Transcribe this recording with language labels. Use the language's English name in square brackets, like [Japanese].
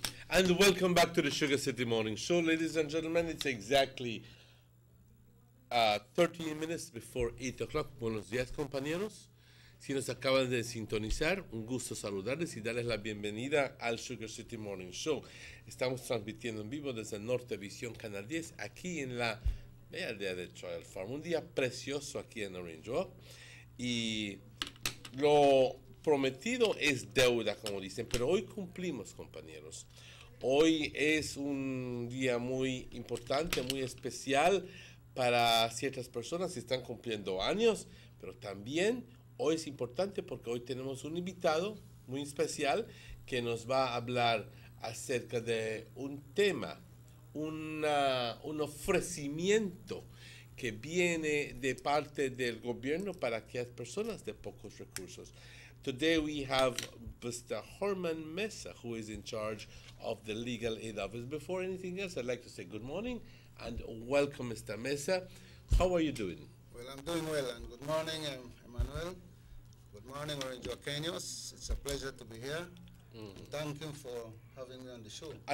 [English] And welcome back to the Sugar City Morning Show, ladies and gentlemen. It's exactly 13 minutes before 8 o'clock. [Spanish] Buenos días, compañeros. Si nos acaban de sintonizar, un gusto saludarles y darles la bienvenida al Sugar City Morning Show. Estamos transmitiendo en vivo desde Norte Visión Canal 10, aquí en la bella aldea de Trial Farm. Un día precioso aquí en Orange Walk. Y lo prometido es deuda, como dicen, pero hoy cumplimos, compañeros. Hoy es un día muy importante, muy especial para ciertas personas que están cumpliendo años, pero también hoy es importante porque hoy tenemos un invitado muy especial que nos va a hablar acerca de un tema, un ofrecimiento que viene de parte del gobierno para aquellas personas de pocos recursos. [English] Today we have Mr. Herman Mesa, who is in charge of the Legal Aid Office. Before anything else, I'd like to say good morning and welcome, Mr. Mesa. How are you doing? Well, I'm doing well, and good morning, Emmanuel. Good morning, Orange Kenyos. It's a pleasure to be here. Thank you for having me on the show.